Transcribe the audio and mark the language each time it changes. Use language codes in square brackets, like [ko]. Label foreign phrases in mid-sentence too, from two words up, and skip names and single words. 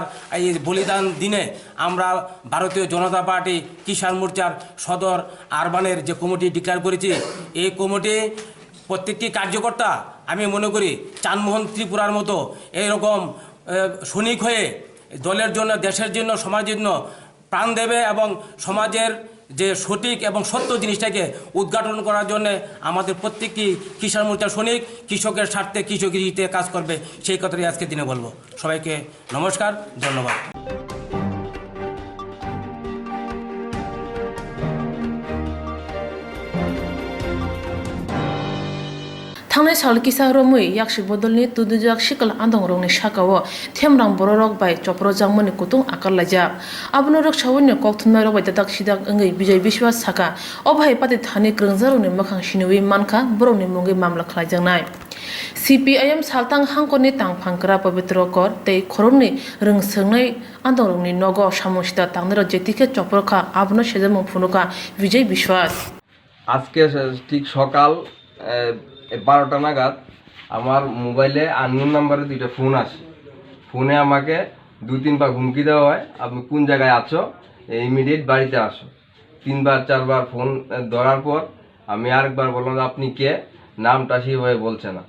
[bn] এই বলিদান দিনে আমরা ভারতীয় জনতা পার্টি কিষাণ মোর্চার সদর আরবানের যে কমিটি ডিক্লেয়ার করেছি, এই কমিটি প্রত্যেকটি কার্যকর্তা আমি মনে করি চানমোহন ত্রিপুরার মতো এইরকম সৈনিক হয়ে দলের জন্য, দেশের জন্য, সমাজের জন্য প্রাণ দেবে এবং সমাজের যে সঠিক এবং সত্য জিনিসটাকে উদ্ঘাটন করার জন্য আমাদের প্রত্যেকটি কিষাণ মোর্চার সৈনিক কৃষকের স্বার্থে কৃষকগিরিতে কাজ করবে, সেই কথাই আজকের দিনে বলবো। সবাইকে নমস্কার, ধন্যবাদ। [trp] थांनाय साल किसा रमै याक्षि बदलनि तुदुजाक शिकल आंदं रंनि साकाओ थेमरां बररक बाय चप्र जांमनि कुतुं आकारलायजा आबनो रक सावन्य कक्थुननाय रबाय दाक सिदाक अंगै विजय विश्वास साका अभाय पाति थानि ग्रोंजारनि मोखां सिनुwi मानखा बरौनि मुंगै मामला खालायजांनाय CPIM सालतां हांकरनि तांफांकरा पवित्र कर तै खरंनि रोंसोंनाय आंदंरंनि नग सामसिता तांनर जेतिके चप्रखा आबनो सेजमं फुनुका विजय विश्वास [bn] আজকে ঠিক সকাল 12টা নাগাদ আমার মোবাইলে আননোন নাম্বারে 2টা ফোন আসে। ফোনে আমাকে 2-3 বার হুমকি দেওয়া হয়, আপনি কোন জায়গায় আছো, ইমিডিয়েট বাড়িতে আসো। 3 বার 4 বার ফোন ধরার পর আমি আরেকবার বললাম আপনি কে, নামটা সেইভাবে বলছে না।